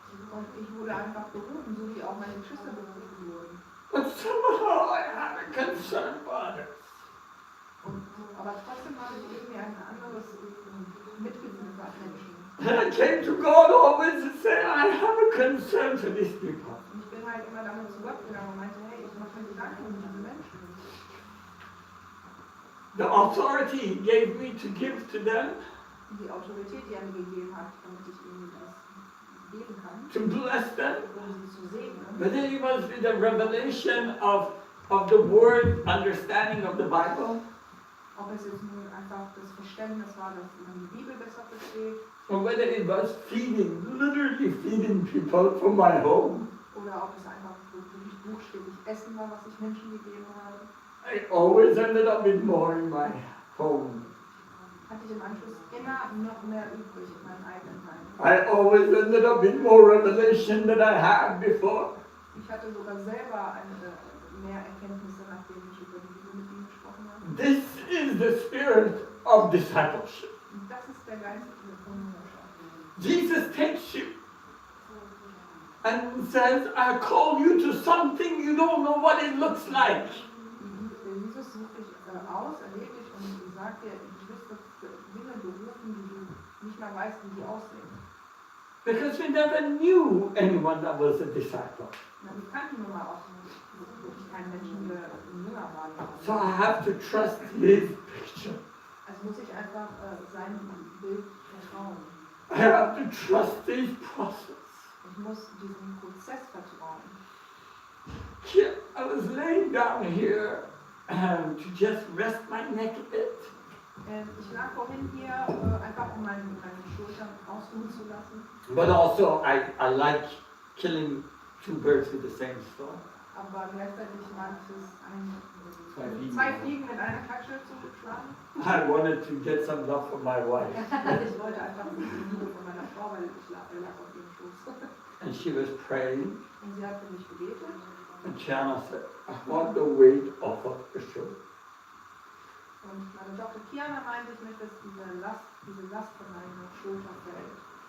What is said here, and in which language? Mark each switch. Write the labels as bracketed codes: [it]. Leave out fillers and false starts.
[de] Und ich wurde einfach berufen, so wie auch meine Geschwister berufen wurden. [en] But somehow I had a concern for others. [de] Aber trotzdem habe ich irgendwie ein anderes Mitgefühl für Menschen. [en] And I came to God always and said, I have a concern for these people. [de] Und ich bin halt immer damit zu Gott gegangen und meinte, hey, ich mache mir Gedanken um diese Menschen. [en] The authority He gave me to give to them, [de] Die Autorität, die er mir gegeben hat, damit ich ihnen das geben kann, [en] to bless them, [de] um sie zu segnen. [en] but then it was with the revelation of the word understanding of the Bible. [de] Ob es jetzt nur einfach das Verständnis war, dass man die Bibel besser versteht, [en] or whether it was literally feeding people from my home. [de] oder ob es einfach wirklich buchstäblich Essen war, was ich Menschen gegeben habe, [en] I always ended up with more in my home. [de] hatte ich im Anschluss immer noch mehr übrig in meinem eigenen Heim. [en] I always ended up with more revelation than I had before. [de] Ich hatte sogar selber mehr Erkenntnisse, nachdem ich über die Bibel mit ihm gesprochen habe. [en] This is the spirit of discipleship. [de] Und das ist der Geist der Jüngerschaft. [en] Jesus takes you and says, I call you to something you don't know what it looks like. [de] Jesus sucht dich aus, erlebt dich und sagt dir, du wirst Dinge berufen, die du nicht mal weißt, wie die aussehen. [en] Because we never knew anyone that was a disciple. [de] Na, wir kannten nun mal auch wirklich keinen Menschen, der ein Jünger war. [en] So I have to trust his picture. [de] Also muss ich einfach seinem Bild vertrauen. [en] I have to trust his process. [de] Ich muss diesem Prozess vertrauen. [en] Here, I was laying down here to just rest my neck a bit. [de] Ich lag vorhin hier, einfach um meine Schultern ausruhen zu lassen. [en] But also, I like killing two birds with the same stone. [de] Aber gleichzeitig mag ich es, Zwei zwei Fliegen mit einer Klatsche zu schlagen. [en] I wanted to get some love from my wife. [de] Ich wollte einfach die Liebe von meiner Frau, weil ich lag auf ihrem Schoß. [en] And she was praying, [de] Und sie hat für mich gebetet. [en] and Chana said, I want the weight off of your shoulder. [de] Und meine Tochter Kiana meinte, ich möchte, dass diese Last von meiner Schulter fällt.